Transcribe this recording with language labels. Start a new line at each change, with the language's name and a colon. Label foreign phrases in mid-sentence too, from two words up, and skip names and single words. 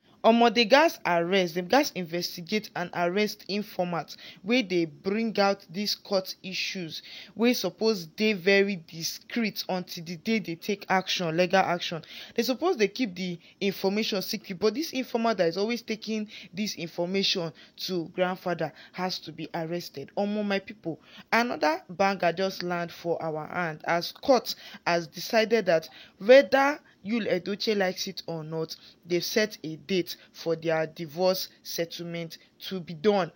Nigerian Pidgin: Omo, they gas arrest, dem gas investigate and arrest informant wey dey bring out these court issues wey suppose dey very discreet until the day they take action, legal action. They suppose dey keep the information secret, but this informant that is always taking this information to grandfather has to be arrested. Omo, my people, another banger just land for our hand as court has decided that whether Yul Edochie likes it or not, they've set a date for their divorce settlement to be done.